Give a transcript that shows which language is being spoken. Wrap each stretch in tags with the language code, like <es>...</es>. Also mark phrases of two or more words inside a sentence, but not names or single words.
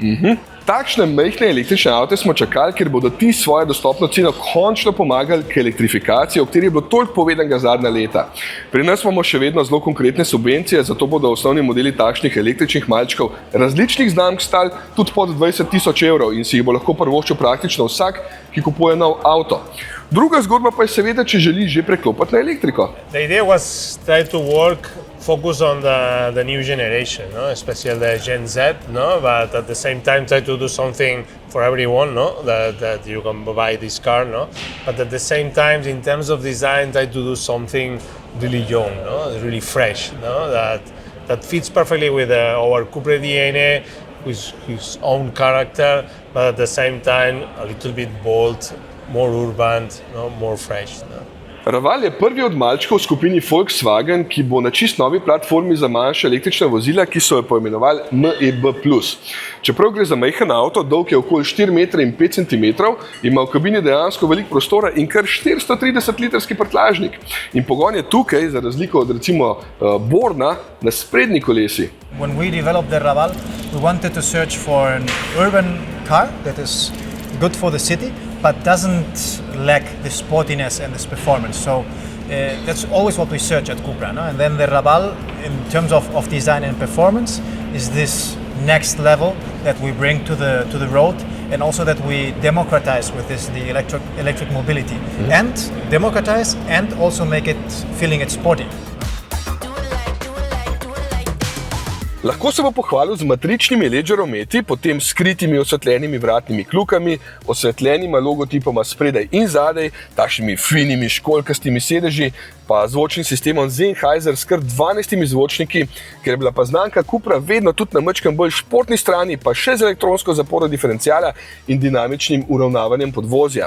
<sl>Takšne majhne električne avte smo čakali, ker bodo ti svojo dostopno ceno končno pomagali k elektrifikaciji, o kateri je bilo toliko povedanega zadnja leta. Pri nas imamo še vedno zelo konkretne subvencije, zato bodo osnovni modeli takšnih električnih malčkov različnih znamk stali tudi pod 20.000 evrov in si jih bo lahko privoščil praktično vsak, ki kupuje nov avto. Druga zgodba pa je seveda, če želi že preklopiti na elektriko.</sl> <en>The idea was try to focus on the new generation, no? Especially the Gen Z, no? But at the same time try to do something for everyone, no? That you can buy this car, no? But at the same time, in terms of design, try to do something really young, no? Really fresh, no? That fits perfectly with our Cupra DNA, with his own character, but at the same time a little bit bold, more urban, no? More fresh, no?</en> <sl>Raval je prvi od malčkov v skupini Volkswagen, ki bo na čist novi platformi za manjša električna vozila, ki so jo poimenovali MEB+. Čeprav gre za majhen avto, dolg je okoli 4,5 cm, ima v kabini dejansko veliko prostora in kar 430-litrski prtljažnik. In pogon je tukaj, za razliko od recimo Borna, na sprednji kolesi.</sl> <en>When we developed the Raval, we wanted to search for an urban car that is good for the city, but doesn't lack the sportiness and this performance. So that's always what we search at Cupra, no? And then the Raval, in terms of design and performance, is this next level that we bring to the road, and also that we democratize with the electric mobility, and democratize and also make it feeling it sporty.</en> <sl>Lahko se bo pohvalil z matričnimi LED žarometi, potem skritimi osvetljenimi vratnimi kljukami, osvetljenima logotipoma spredaj in zadaj, takšnimi finimi školjkastimi sedeži, pa zvočnim sistemom Sennheiser s kar 12 zvočniki, ker je bila pa znamka Cupra vedno tudi na majčkeno bolj športni strani, pa še z elektronsko zaporo diferenciala in dinamičnim uravnavanjem podvozja.</sl>